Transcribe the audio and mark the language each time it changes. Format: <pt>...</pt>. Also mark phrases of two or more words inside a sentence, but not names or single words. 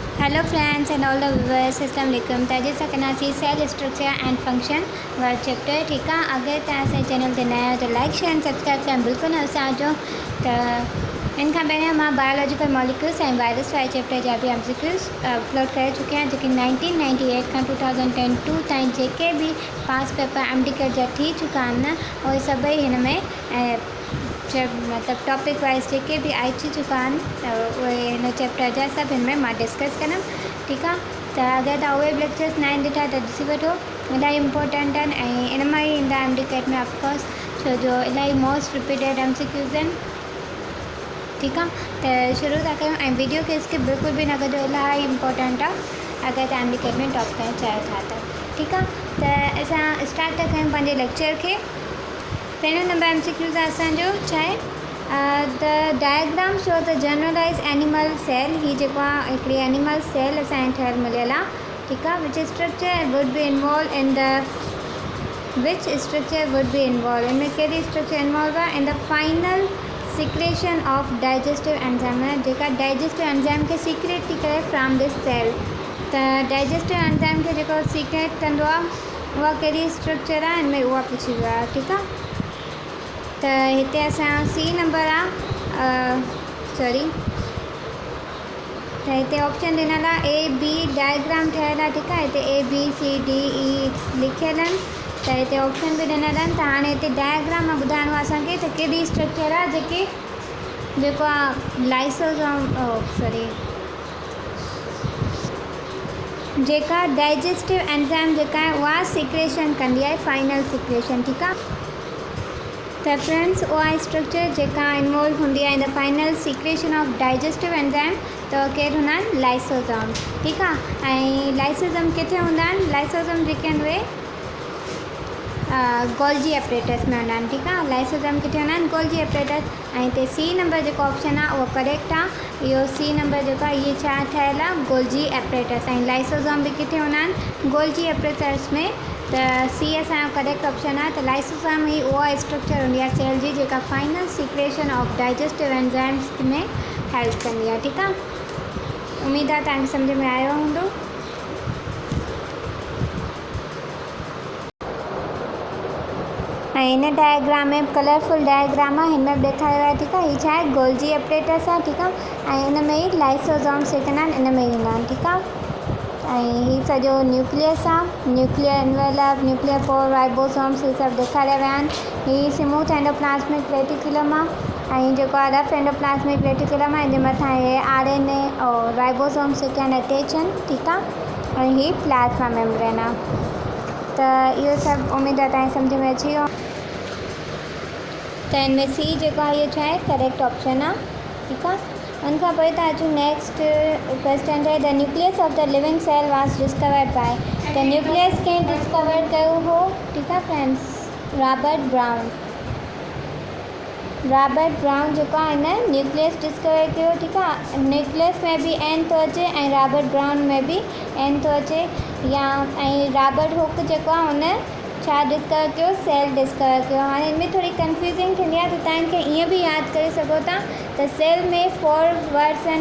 <en>Hello friends and all the viewers,</en> <ar>السلام علیکم.</ar> <sd>त अॼु असां कंदासीं</sd> <en>cell structure and function</en> <sd>वारो चैप्टर। ठीक है, अगर तव्हां असांजे चैनल ते नया आहियो त</sd> <en>like share and subscribe</en> <sd>करणु बिल्कुलु न विसारिजो। त इन खां पहिरियों मां</sd> <en>biological molecules and virus</en> <sd>वारे चैप्टर जा भी MCQs अपलोड करे चुकी आहियां, जेके 1998 खां 2002 ताईं जेके भी</sd> <en>past paper</en> <sd>MDCAT जा थी चुका आहिनि उहे सभई हिन में जब मतलब</sd> <en>topic wise</en> <sd>जेके भी आई थी चुका आहिनि त उहे हिन चैप्टर जा सभु हिन में मां डिस्कस कंदमि। ठीक है, तो अगर तव्हां उहे लेक्चर्स न आहिनि ॾिठा त ॾिसी वठो, इलाही इंपॉर्टेंट आहिनि ऐं इन मां ई ईंदा MDCAT में ऑफकोर्स, छो जो इलाही</sd> <en>most repeated</en> <sd>MCQs आहिनि। ठीक है, तो शुरू था कयूं ऐं वीडियो खे स्किप बिल्कुल भी न कजो, इलाही इंपॉर्टेंट आहे अगर तव्हां MDCAT में टॉप करणु चाहियो था त। ठीक है, तो असां स्टार्ट था कयूं पंहिंजे लेक्चर के। पहिरियों नंबर MCQs आहे असांजो छा आहे,</sd> <en>The diagram show the generalize animal cell.</en> <sd>ही जेको आहे हिकिड़ी एनिमल सेल असांखे ठहियलु मिलियल आहे। ठीक आहे,</sd> <en>Which structure would be involve in the</en> <sd>इनमें कहिड़ी स्ट्रक्चर इन्वॉल्व आहे</sd> <en>in the final secretion of digestive enzyme,</en> <sd>जेका</sd> <en>digestive enzyme</en> <sd>खे सीक्रेट थी करे</sd> <en>from this cell.</en> <sd>त</sd> <en>digestive enzyme</en> <sd>खे जेको सीक्रेट कंदो आहे उहा कहिड़ी स्ट्रक्चर आहे, हिन में उहा पुछी वियो आहे। ठीक आहे, त हिते असां सी नंबर आहे सॉरी, त हिते ऑप्शन ॾिनल आहे A B डायग्राम ठहियलु आहे। ठीक आहे, हिते ABCDE लिखियल आहिनि, त हिते ऑप्शन बि ॾिनल आहिनि। त हाणे हिते डायग्राम मां ॿुधाइणो आहे असांखे त कहिड़ी स्ट्रक्चर आहे जेको आहे लाइसोसोम सॉरी जेका</sd> <en>digestive enzyme</en> <sd>जेका आहे उहा सिक्रेशन कंदी आहे,</sd> <en>final secretion.</en> <sd>ठीक आहे, त फ्रेंड्स उहा स्ट्रक्चर जेका इन्वॉल्व हूंदी आहे</sd> <en>in the final secretion of digestive enzyme</en> <sd>त केरु हूंदा आहिनि, लाइसोसोम। ठीक आहे, ऐं लाइसोसोम किथे हूंदा आहिनि, लाइसोसोम जेके आहिनि उहे</sd> <en>Golgi apparatus</en> <sd>में हूंदा आहिनि। ठीक आहे, लाइसोसोम किथे हूंदा आहिनि,</sd> <en>Golgi apparatus.</en> <sd>ऐं हिते सी नंबर जेको ऑप्शन आहे उहो करेक्ट आहे। इहो सी नंबर जेको आहे इहे छा ठहियलु आहे,</sd> <en>Golgi apparatus.</en> <sd>ऐं लाइसोसोम बि किथे हूंदा आहिनि,</sd> <en>Golgi apparatus</en> <sd>में। त सी असांजो करेक्ट ऑप्शन आहे। त लाइसोसोम ही उहा स्ट्रक्चर हूंदी आहे सेल जी जेका</sd> <en>final secretion of digestive enzymes में help</en> <sd>कंदी आहे। ठीक आहे, उम्मीद आहे तव्हांखे सम्झ में आयो हूंदो। ऐं हिन डायग्राम में</sd> <en>colourful diagram</en> <sd>आहे, हिन में ॾेखारियो आहे। ठीक आहे, हीअ छा आहे,</sd> <en>Golgi apparatus</en> <sd>आहे। ठीक आहे, ऐं हिन में ई लाइसोसोम्स जेके आहिनि इन में ई ईंदा आहिनि। ठीक आहे, ऐं हीअ सॼो न्यूक्लियस आहे,</sd> <en>nuclear envelope, nuclear pore, ribosomes,</en> <sd>इहे सभु ॾेखारिया विया आहिनि। हीअ</sd> <en>smooth endoplasmic reticulum</en> <sd>आहे, ऐं जेको आहे</sd> <en>rough endoplasmic reticulum</en> <sd>आहे, हिन जे मथां हे RNA और राइबोसोम्स जेके आहिनि अटैच आहिनि। ठीक आहे, ऐं हीअ</sd> <en>plasma membrane</en> <sd>आहे। त इहो सभु उमेद आहे तव्हांखे सम्झ में अची वियो। त हिन में सी जेको आहे इहो छा आहे, करेक्ट ऑप्शन आहे। ठीक आहे, उनखां पोइ था अचूं</sd> <en>next question</en> <sd>आहे,</sd> <en>The nucleus of the living cell was discovered by.</en> <sd>त न्यूक्लियस कंहिं डिस्कवर कयो हो। ठीक आहे फ्रेंड्स, रॉबर्ट ब्राउन जेको आहे हिन न्यूक्लियस डिस्कवर कयो। ठीक आहे, न्यूक्लियस में बि N थो अचे ऐं रॉबर्ट ब्राउन में बि N थो अचे, या ऐं रॉबर्ट हुक जेको आहे हुन छा डिस्कवर कयो, सेल डिस्कवर कयो। हाणे हिनमें थोड़ी कंफ्यूजिंग थींदी आहे, त तव्हांखे ईअं बि यादि करे सघो था त सेल में 4 वर्ड्स आहिनि।</sd>